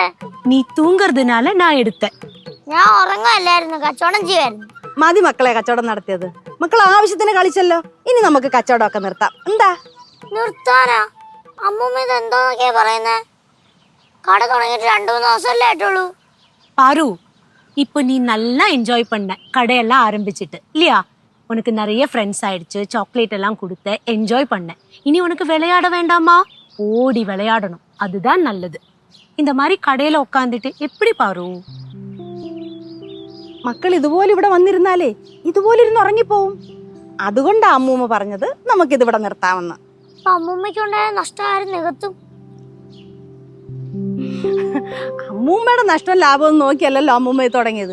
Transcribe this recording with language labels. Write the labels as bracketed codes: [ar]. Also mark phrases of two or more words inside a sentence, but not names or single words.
[ml] നീ തൂങ്ങുന്നതിനാല ഞാൻ എടുത്തേ. ഞാൻ ഉറങ്ങല്ലായിരുന്നു, കച്ചവടം ചെയ്യായിരുന്നു. മതി മക്കളെ കച്ചവടം നടത്തിയത്. മക്കൾ ആവശ്യത്തിന് കളിച്ചല്ലോ, ഇനി നമുക്ക് കച്ചവടമൊക്കെ നിർത്താം. എന്താ നിർത്താനാ? അമ്മൂമ്മ ഇത് എന്തോന്നൊക്കെയാ പറയുന്നേ? കട തുടങ്ങിയിട്ട് 2-3 ദിവസമല്ലേ ആയിട്ടുള്ളൂ. [ta] பாரு இப்போ நீ நல்லா என்ஜாய் பண்ண கடையெல்லாம் ஆரம்பிச்சிட்டு இல்லையா? உனக்கு நிறைய ஃப்ரெண்ட்ஸ் ஆயிடுச்சு, சாக்லேட் எல்லாம் கொடுத்த, என்ஜாய் பண்ண. இனி உனக்கு விளையாட வேண்டாமா? ஓடி விளையாடணும், அதுதான் நல்லது. இந்த மாதிரி கடையில உட்காந்துட்டு எப்படி பாரு? [ml] മക്കൾ ഇതുപോലെ ഇവിടെ വന്നിരുന്നാലേ ഇതുപോലെ ഇരുന്ന് ഉറങ്ങിപ്പോവും. അതുകൊണ്ടാ അമ്മൂമ്മ പറഞ്ഞത് നമുക്കിത് ഇവിടെ നിർത്താമെന്ന്. അമ്മൂമ്മയ്ക്കുണ്ടായ നഷ്ടം ആരും നികത്തും? അമ്മൂമ്മയുടെ നഷ്ടം ലാഭം നോക്കിയല്ലല്ലോ അമ്മൂമ്മ തുടങ്ങിയത്.